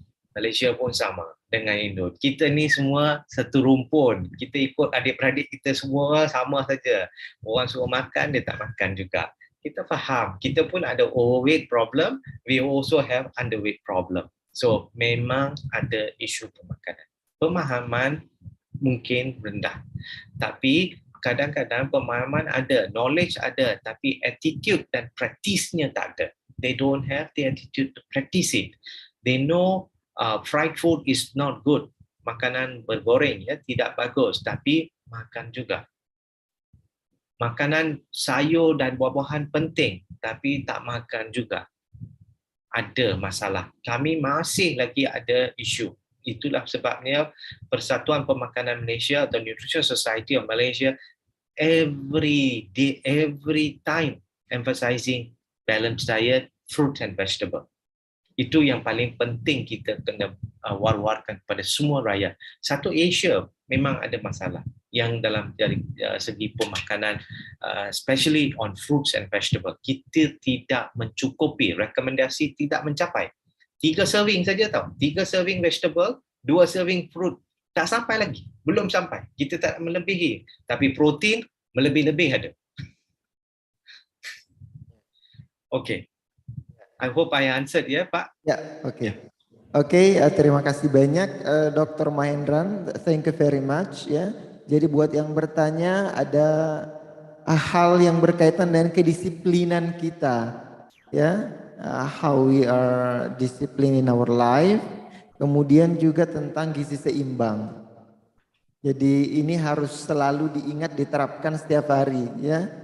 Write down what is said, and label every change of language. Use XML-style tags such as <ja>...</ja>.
<ms>Malaysia pun sama dengan Indo. Kita ni semua satu rumpun. Kita ikut adik-beradik kita semua sama saja. Orang suruh makan, dia tak makan juga. Kita faham. Kita pun ada</ms> <en>overweight problem. We also have underweight problem.</en> <ms>So, memang ada isu pemakanan. Pemahaman mungkin rendah. Tapi, kadang-kadang pemahaman ada, knowledge ada, tapi attitude dan practice-nya tak ada.</ms> <en>They don't have the attitude to practice it. They know fried food is not good.</en> <ms>Makanan bergoreng ya tidak bagus, tapi makan juga. Makanan sayur dan buah-buahan penting, tapi tak makan juga. Ada masalah. Kami masih lagi ada isu. Itulah sebabnya Persatuan Pemakanan Malaysia atau</ms> <en>Nutrition Society of Malaysia every day, every time emphasizing balanced diet, fruit and vegetable.</en> <ms>Itu yang paling penting kita kena war-warkan kepada semua rakyat. Satu Asia memang ada masalah yang dalam dari segi pemakanan,</ms> <en>especially on fruits and vegetable.</en> <ms>Kita tidak mencukupi, rekomendasi tidak mencapai. 3 serving saja tau. 3 serving vegetable, 2 serving fruit. Tak sampai lagi. Belum sampai. Kita tak melebihi. Tapi protein melebih-lebih ada.</ms> <en>Okay. I hope I answered ya Pak.</en> <id>Ya, oke. Oke, terima kasih banyak Dr. Mahendran.</id> <en>Thank you very much ya.</en> <id>Jadi buat yang bertanya ada hal yang berkaitan dengan kedisiplinan kita ya.</id> <en>How we are disciplined in our life.</en> <id>Kemudian juga tentang gizi seimbang. Jadi ini harus selalu diingat, diterapkan setiap hari ya.</id>